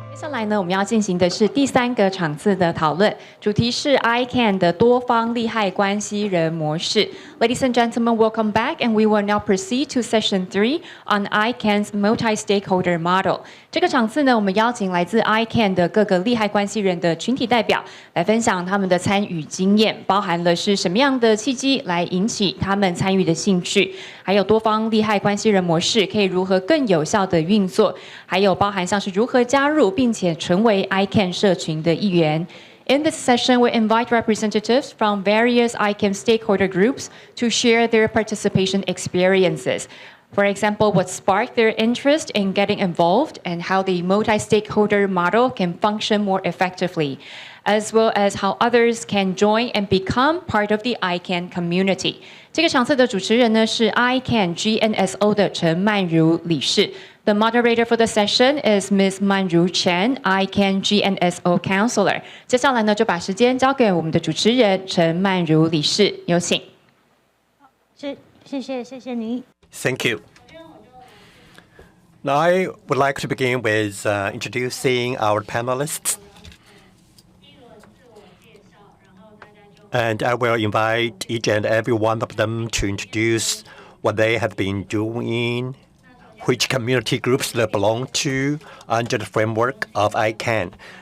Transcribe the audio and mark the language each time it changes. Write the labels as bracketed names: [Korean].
[Chinese] 来呢，我们要进行的是第3个场次的讨论，主题是 ICANN 的多方利害关系人模式。 [English] Ladies and gentlemen, welcome back, and we will now proceed to session 3 on ICANN's multi-stakeholder model. [Chinese] 这个场次呢，我们邀请来自 ICANN 的各个利害关系人的群体代表来分享他们的参与经验，包含了是什么样的契机来引起他们参与的兴趣，还有多方利害关系人模式可以如何更有效的运作，还有包含像是如何加入并且成为 ICANN 社群的一员。 [English] In this session, we invite representatives from various ICANN stakeholder groups to share their participation experiences. For example, what sparked their interest in getting involved and how the multi-stakeholder model can function more effectively, as well as how others can join and become part of the ICANN community. [Chinese] 这个场次的主持人呢是 ICANN GNSO 的陈曼如理事。 [English] The moderator for the session is Ms. Manju Chen, ICANN GNSO Councillor. [Chinese] 接下来呢，就把时间交给我们的主持人陈曼如理事，有请。谢谢您。 [English] Thank you. Now I would like to begin with introducing our panelists. And I will invite each and every one of them to introduce what they have been doing, which community groups they belong to under the framework of ICANN.